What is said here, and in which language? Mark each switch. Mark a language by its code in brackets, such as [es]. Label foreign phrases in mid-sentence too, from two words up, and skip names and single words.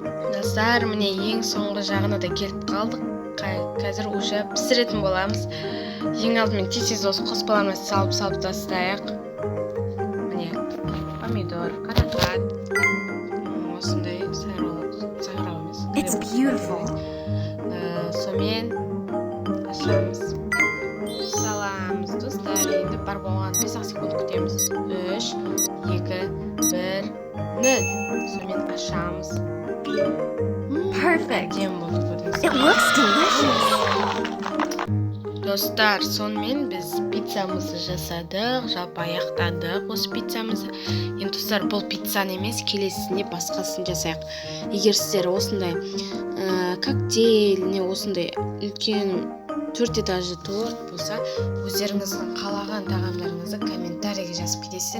[kk] Достар, міне ең соңғы жағына да келіп қалдық. Қазір уже пісіретін боламыз. Ең алдымен тез осы қоспаларымызды салып тастайық. Міне помидор, қарақат, осындай сайрау емес. [en] It's beautiful. [kk] сонымен ашамыз, саламыз достар. Енді бар болған 5 секунд күтеміз. 3, 2, 1, 0. Сонымен ашамыз. [en] Perfect. [kk] Әдемі болды, көрдіңіз [en] It [kk] бе? [en] looks delicious. [kk] Достар, сонымен біз пиццамызды жасадық, жалпы аяқтадық осы пиццамызды. Енді достар, бұл пиццаны емес, келесісінде басқасын жасайық. Егер сіздер осындай коктейль, не осындай үлкен 4 этажды торт болса, өздеріңіздің қалаған тағамдарыңызды комментарийге жазып кетесіздер.